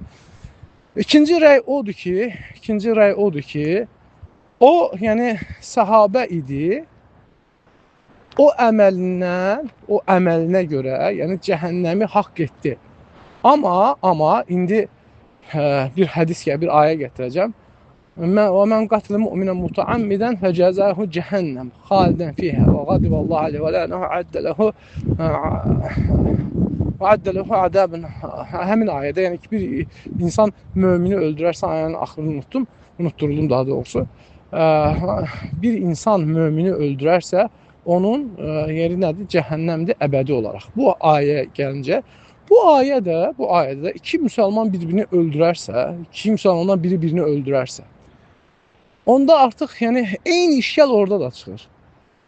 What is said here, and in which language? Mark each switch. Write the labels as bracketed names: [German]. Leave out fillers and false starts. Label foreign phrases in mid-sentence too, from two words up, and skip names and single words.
[Azerbaijani] İkinci rəy odur ki, o yəni sahabə idi. O əməlinə görə, yəni cəhənnəmi haqq etdi. Amma indi bir hədis gəlir, bir ayə gətirəcəm. [Arabic] وَمَنْ قَتْلَ مُؤْمِنًا مُتَعَمِّدًا فَجَزَاهُ جَهَنَّمْ خَالِدًا فِيهَا وَغَضِبَ اللّٰهُ عَلَيْهِ وَلَعَنَهُ وَعَدَّ لَهُ عَذَابًا. [Azerbaijani] Həmin ayədə yəni ki, bir insan mömini öldürərsə, ayənin axırını unutturuldum daha doğrusu. Bir insan mömini öldürərsə, onun yeri nədir? Cəhənnəmdir əbədi olaraq. Bu ayə gəlincə, bu ayədə iki müsəlman bir-birini öldürərsə, iki müsəlmandan biri birini öldürərsə, onda artıq yəni eyni işgal orada da çıxır.